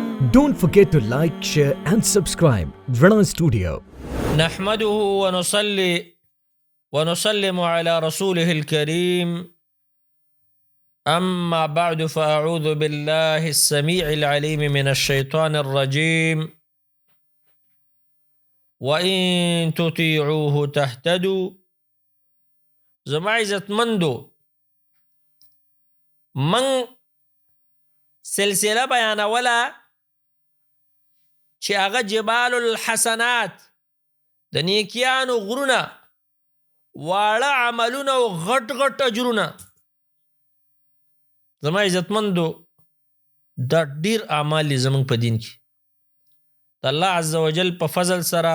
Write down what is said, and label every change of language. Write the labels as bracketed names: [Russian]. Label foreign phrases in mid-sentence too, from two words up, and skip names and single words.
[English] Don't forget to like, share and subscribe. Rana Studio. [Arabic] نحمده ونصلي ونسلم على رسوله الكريم. أما بعد فأعوذ بالله السميع العليم من الشيطان الرجيم. وإن تطيعوه تهتدوا. [Pashto] زما عزت مندو من سلسلة بیانا ولا چه اغا [Arabic] جبال الحسنات [Pashto] د نیکیانو غرونه واړه عملونه او غټ غټ اجرونه. زما عزتمندو دا ډیر اعمال دي زموږ په دین کې د الله [Arabic] عز وجل [Pashto] په فضل سره.